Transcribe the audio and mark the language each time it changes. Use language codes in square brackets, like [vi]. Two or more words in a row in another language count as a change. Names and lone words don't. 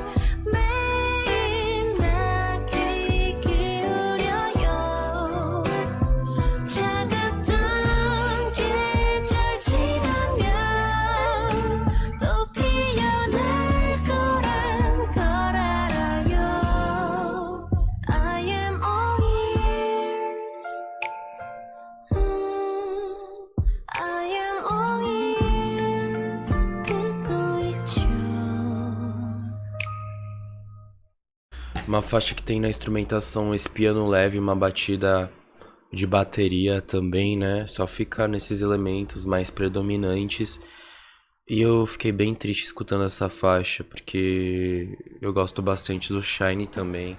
[ko] 매일 나 귀 기울여요. 차갑던 계절 지나면 또 피어날 거란 걸 알아요. [en] I am all ears. I am all ears. [ko] 듣고 있죠. [pt] Uma faixa que tem na instrumentação esse piano leve, uma batida de bateria também, né? Só fica nesses elementos mais predominantes. E eu fiquei bem triste escutando essa faixa, porque eu gosto bastante do Shine também.